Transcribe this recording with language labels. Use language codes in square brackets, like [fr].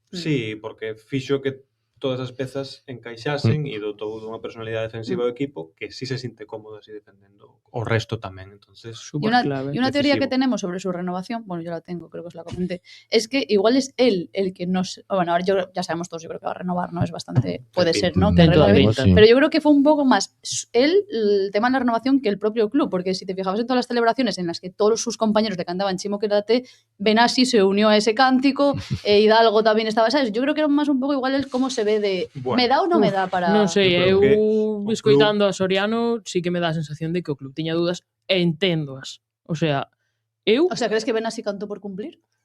[gl] Sí, porque fixo que todas as pezas encaixasen e dotou dunha personalidade defensiva do equipo [es] que sí se siente cómodo así [gl] defendendo o resto tamén, entonces [es] y una teoría que tenemos sobre su renovación, bueno, yo la tengo, creo que os la comenté, es que igual es él el que nos, bueno, ahora ya sabemos todos, yo creo que va a renovar, ¿no? Es bastante, puede ser, ¿no? Que renueve, pero yo creo que fue un poco más él el tema de la renovación que el propio club, porque si te fijabas en todas las celebraciones en las que todos sus compañeros le cantaban Chimo quédate, Benassi se unió a ese cántico, Hidalgo también estaba, ¿sabes? Yo creo que era más un poco igual el cómo se ve de, bueno, ¿me da o no me da para...? [gl] Non sei, eu escoitando a Soriano sí que me dá a sensación de que o club tiña dúdas e enténdoas. [es] O sea, ¿crees que Benassi cantó por cumplir?